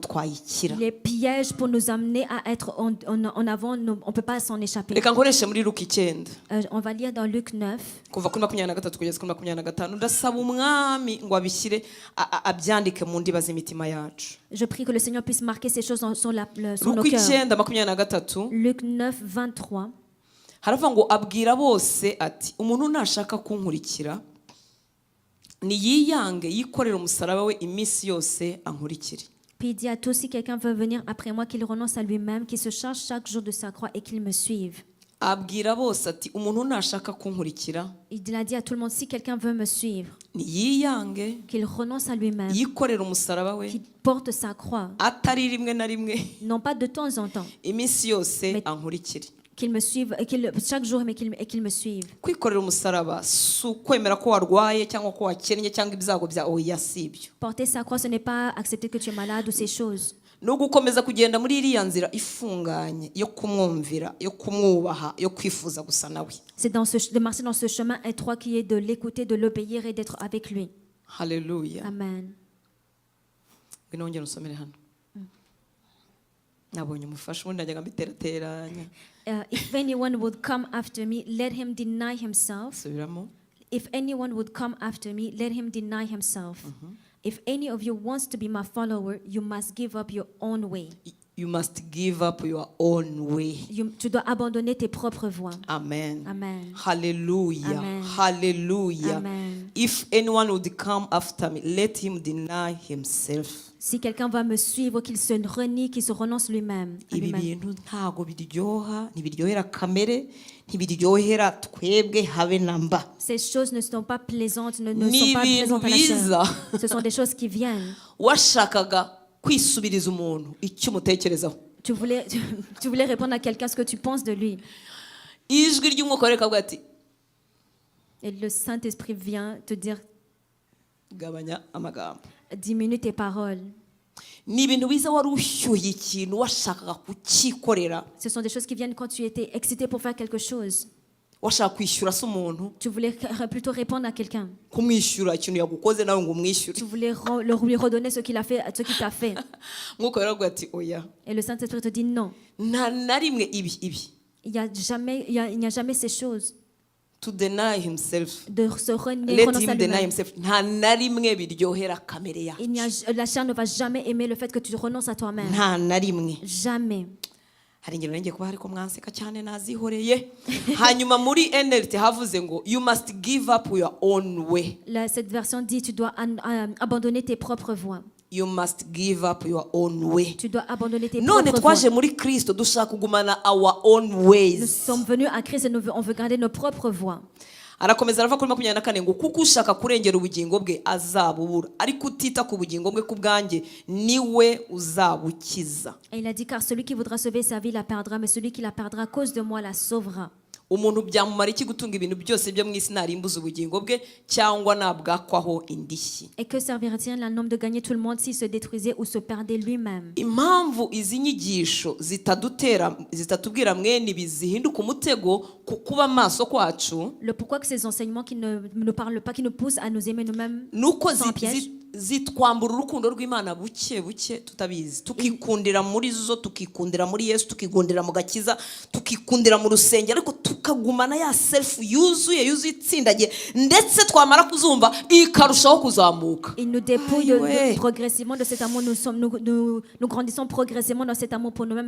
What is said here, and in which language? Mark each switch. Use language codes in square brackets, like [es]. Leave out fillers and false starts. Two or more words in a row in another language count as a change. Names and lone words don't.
[fr] Les pièges pour nous amener à être en avant, on ne peut pas s'en échapper. On va lire dans Luc 9. Je prie que le Seigneur puisse marquer ces choses sur nos cœurs. Luc 9, 23. [rw] haravuga ngo abwira bose ati umuntu nashaka kunkurikira niyiyange yikorera umusaraba we iminsi yose ankurikire. [fr] Puis il dit à tous, si quelqu'un veut venir après moi, qu'il renonce à lui-même, qu'il se charge chaque jour de sa croix et qu'il me suive. [rw] abwira bose ati umuntu nashaka kunkurikira. [fr] Il a dit à tout le monde, si quelqu'un veut me suivre, [rw] niyiyange [fr] qu'il renonce à lui-même, [rw] yikorera umusaraba we, [fr] qu'il porte sa croix, [rw] atari rimwe na rimwe, [fr] non pas de temps en temps, [rw] iminsi yose ankurikire. [fr] Qu'il me suive, chaque jour, mais qu'il me suive. [rw] Kwikorera umusaraba su kwemera ko warwaye cyangwa ko wakennye cyangwa ibyago bya oya sibyo. [fr] Porter sa croix, ce n'est pas accepter que tu es malade ou ces choses. [rw] No gukomeza kugenda muri iriya nzira ifunganye yo kumwumvira yo kumwubaha yo kwifuza gusa nawe. [fr] C'est de marcher dans ce chemin étroit qui est de l'écouter, de l'obéir et d'être avec lui. Hallelujah. Amen. [rw] Binongera usomere hano. Nabonye umufasha ubundi najyaga mbiterateranya. [en] If anyone would come after me, let him deny himself. If anyone would come after me, let him deny himself. If any of you wants to be my follower, you must give up your own way. You must give up your own way. [fr] Tu dois abandonner tes propres voies. Amen. Amen. Hallelujah. Amen. Hallelujah. Amen. [en] If anyone would come after me, let him deny himself. [fr] Si quelqu'un va me suivre, qu'il se renie, qu'il se renonce lui-même. [rw] Ibi bintu ntago biryoha, ntibiryohera kamere, ntibiryohera twebwe habe namba. [fr] Ces choses ne sont pas plaisantes, ne sont pas plaisantes à la chair. Ce sont des choses qui viennent. [rw] Washakaga kwisubiriza umuntu icyo umutekerezaho. [fr] Tu voulais répondre à quelqu'un ce que tu penses de lui. [rw] Ijwi ry'umwuka reka bwati. [fr] Et le Saint-Esprit vient te dire, [rw] gabanya amagambo. [fr] Diminue tes paroles. [rw] Ni ibintu biza wari ushyuye ikintu washakaga kukikorera. [fr] Ce sont des choses qui viennent quand tu étais excité pour faire quelque chose. Tu voulais plutôt répondre à quelqu'un. Tu voulais lui redonner ce qu'il a fait, ce qu'il t'a fait. Et le Saint-Esprit te dit non. Il n'y a jamais ces choses. [en] To deny himself. [fr] De se renier. [en] Let him deny himself. [fr] La chair ne va jamais aimer le fait que tu renonces à toi-même. Jamais. [en] You must give up your own way. [fr] Cette version dit tu dois abandonner tes propres voies. [en] You must give up your own way. [fr] Tu dois abandonner tes propres voies. Nous sommes venus à Christ et on veut garder nos propres voies. [rw] Arakomeza arava kuri 24 ngo kuko ushaka kurengera ubugingo bwe azabubura ariko utita ku bugingo bwe kubwanjye niwe uzabukiza. [fr] Et il a dit car celui qui voudra sauver sa vie la perdra mais celui qui la perdra à cause de moi la sauvera. [rw] Umuntu byamumara iki gutunga ibintu byose byo mu isi narimbuza ubugingo bwe cyangwa nabwakwaho indishyi. [fr] Et que servirait-il à un homme de gagner tout le monde s'il se détruisait ou se perdait lui-même? [rw] Impamvu izi nyigisho zitatubwira mwene bizihinduka umutego kukuba amaso kwacu. [fr] Le pourquoi que ces enseignements qui ne nous parlent pas, qui nous poussent à nous aimer nous-mêmes sans piège. [rw] Zitwambura urukundo rw'Imana buke buke tutabizi tukikundira muri zo tukikundira muri Yesu tukigundira mu gakiza tukikundira mu rusengero ariko tukagumana ya self yuzuye itsindagiye ndetse twamara kuzumva ikarushaho kuzamuka. [fr] Il nous dépouille progressivement de cet amour. Nous grandissons progressivement dans cet amour pour nous-mêmes.